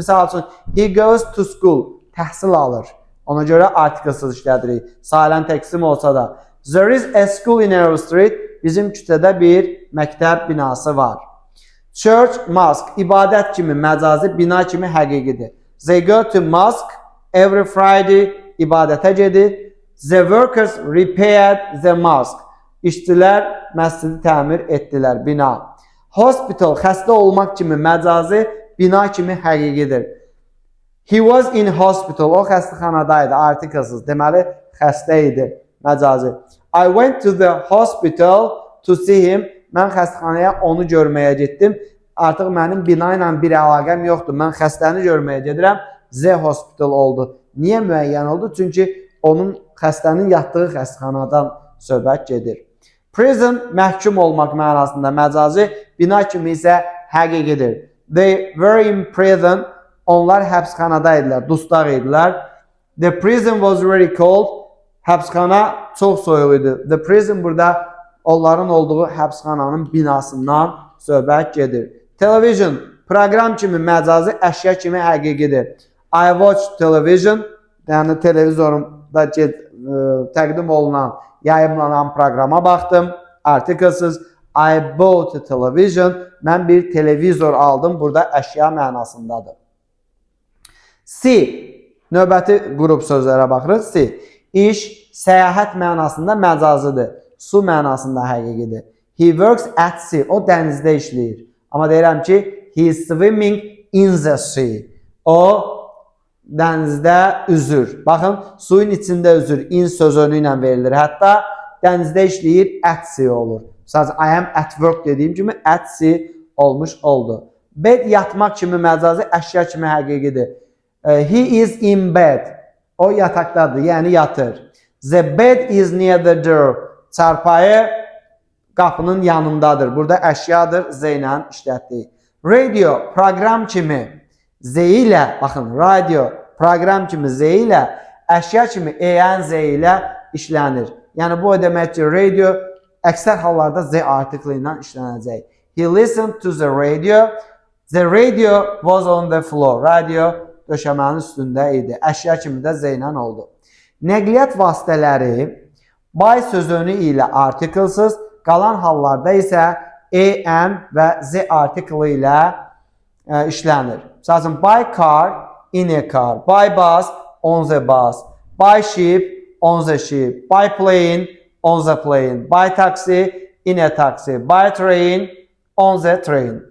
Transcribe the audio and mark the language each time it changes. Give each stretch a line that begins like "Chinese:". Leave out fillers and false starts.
Azerbaijani: Misal üçün,
English: he goes to school,
Azerbaijani: təhsil alır. Ona görə artiklsız işlədirik. Sayılan təksim olsa da.
English: There is a school in our street,
Azerbaijani: bizim küçədə bir məktəb binası var. Church, mosque, ibadət kimi məcazi, bina kimi həqiqidir.
English: They go to mosque every Friday,
Azerbaijani: ibadətə gedir.
English: The workers repaired the mosque.
Azerbaijani: İşçilər məscidi təmir etdilər, bina. Hospital, xəstə olmaq kimi məcazi, bina kimi həqiqidir.
English: He was in hospital,
Azerbaijani: o xəstəxanadaydı, artiklsız, deməli xəstə idi, məcazi.
English: I went to the hospital to see him.
Azerbaijani: Mən xəstəxanaya onu görməyə getdim. Artıq mənim bina ilə bir əlaqəm yoxdur. Mən xəstəni görməyə gedirəm. The hospital oldu. Niyə müəyyən oldu? Çünki onun xəstənin yatdığı xəstəxanadan söhbət gedir. Prison, məhkum olmaq mənasında məcazi, bina kimi isə həqiqidir.
English: They were in prison.
Azerbaijani: Onlar həbsxanada idilər, dustaq idilər.
English: The prison was very cold.
Azerbaijani: Həbsxana çox soyuq idi. The prison burada onların olduğu həbsxananın binasından söhbət gedir. Television, proqram kimi məcazi, əşya kimi həqiqidir.
English: I watch television,
Azerbaijani: yəni televizorumda təqdim olunan, yayımlanan proqrama baxdım. Artiklsız,
English: I bought a television,
Azerbaijani: mən bir televizor aldım, burada əşya mənasındadır. C, növbəti qrup sözlərə baxırıq. C, iş, səyahət mənasında məcazıdır. Su mənasında həqiqidir.
English: He works at sea,
Azerbaijani: o dənizdə işləyir. Amma deyirəm ki,
English: he is swimming in the sea.
Azerbaijani: O dənizdə üzür. Baxın, suyun içində üzür. In sözünü ilə verilir. Hətta dənizdə işləyir, at sea olur. Sadəcə,
English: I am at work
Azerbaijani: dediyim kimi at sea olmuş oldu. Bed, yatmaq kimi məcazi, əşya kimi həqiqidir.
English: He is in bed.
Azerbaijani: O yataqdadır, yəni yatır.
English: The bed is near the door.
Azerbaijani: Çarpayı qapının yanındadır. Burada əşyadır, Z ilə işlətdik. Radio, proqram kimi Z ilə, baxın, radio, proqram kimi Z ilə, əşya kimi en Z ilə işlənir. Yəni, bu o demək ki, radio əksər hallarda Z artiklı ilə işlənəcək.
English: He listened to the radio. The radio was on the floor.
Azerbaijani: Radio döşəmənin üstündə idi. Əşya kimi də Z ilə oldu. Nəqliyyat vasitələri by sözünü ilə artiklsız, qalan hallarda isə en və z artiklı ilə işlənir. Məsələn,
English: by car, in a car, by bus, on the bus, by ship, on the ship, by plane, on the plane, by taxi, in a taxi, by train, on the train.